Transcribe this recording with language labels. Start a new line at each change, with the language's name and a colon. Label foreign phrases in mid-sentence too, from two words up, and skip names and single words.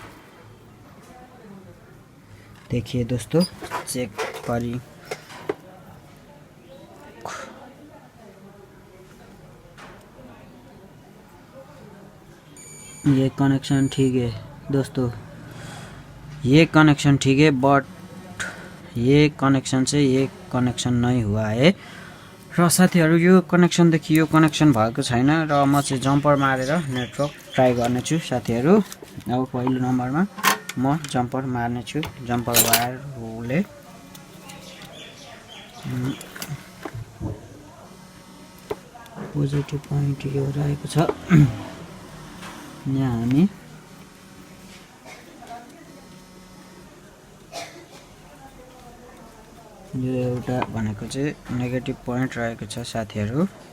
Hindi: देखिए दोस्तों चेक करिए, ये कनेक्शन ठीक है दोस्तों, ये कनेक्शन ठीक है, बट ये कनेक्शन से ये कनेक्सन नहीं हुआ है।
Nepali: र साथीहरु यो कनेक्सन देखि यो कनेक्सन भएको छैन र म चाहिँ जम्पर मारेर नेटवर्क ट्राई गर्नेछु साथीहरु। अब पहिलो नम्बरमा म जम्पर मार्नेछु, जम्पर वायरले। पोजिटिभ पोइन्ट यो रहेको छ, यहाँ हामी यो एउटा भनेको चाहिँ नेगेटिभ पोइन्ट रहेको छ साथीहरु।